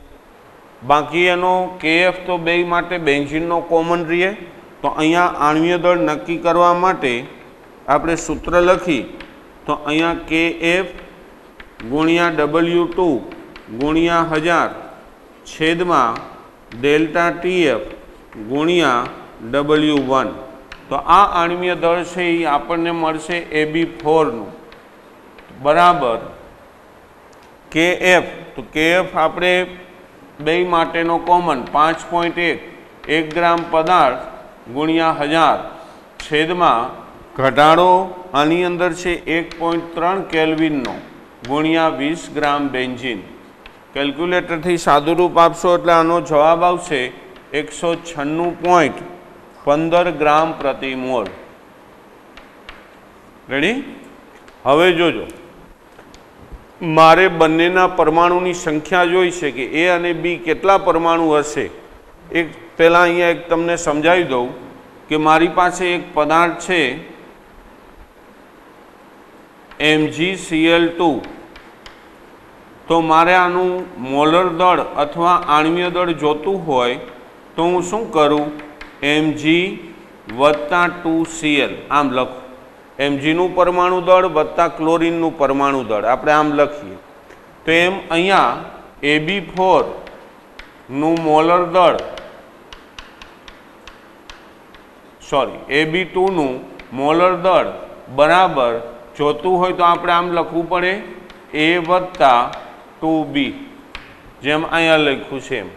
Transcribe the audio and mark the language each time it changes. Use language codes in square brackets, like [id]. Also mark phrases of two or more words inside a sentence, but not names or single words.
[gu] બાકી એનો KF તો બે માટે બેન્ઝીનનો કોમન રહે, તો અહીંયા આણ્વીય દળ નક્કી કરવા માટે આપણે સૂત્ર લખી તો અહીંયા KF ગુણ્યા W2 ગુણ્યા 1000 છેદમાં ડેલ્ટા TF ગુણ્યા W1। તો આ આણવીય દળ છે એ આપણને મળશે AB4 बराबर KF। तो KF આપણે બે માટેનો કોમન 5.1 1 ગ્રામ પદાર્થ ગુણ્યા 1000 છેદમાં ઘટાડો આની અંદર છે 1.3 કેલ્વિનનો ગુણ્યા 20 ગ્રામ બેન્ઝીન। કેલ્ક્યુલેટરથી સાદુરૂપ આપશો એટલે આનો જવાબ આવશે 196.15 ગ્રામ પ્રતિ મોલ। રેડી? હવે જોજો, મારે બન્નેના પરમાણુની સંખ્યા જોઈ છે કે એ અને બી કેટલા પરમાણુ હશે। એક પહેલા અહીંયા એક તમને સમજાવી દઉં કે મારી પાસે એક પદાર્થ છે MgCl2, તો મારે આનું મોલર દળ અથવા આણવીય દળ જોતું હોય તો હું શું કરું, Mg+2Cl આમ લખું। Mg પરમાણુ દળ વત્તા ક્લોરીન પરમાણુ દળ આપણે આમ લખીએ તો એમ અહીંયા AB4 મોલર દળ AB2 મોલર દળ બરાબર જોતું હોય તો આપણે આમ લખવું પડે A+2B, જેમ અહીંયા લખ્યું છે એમ।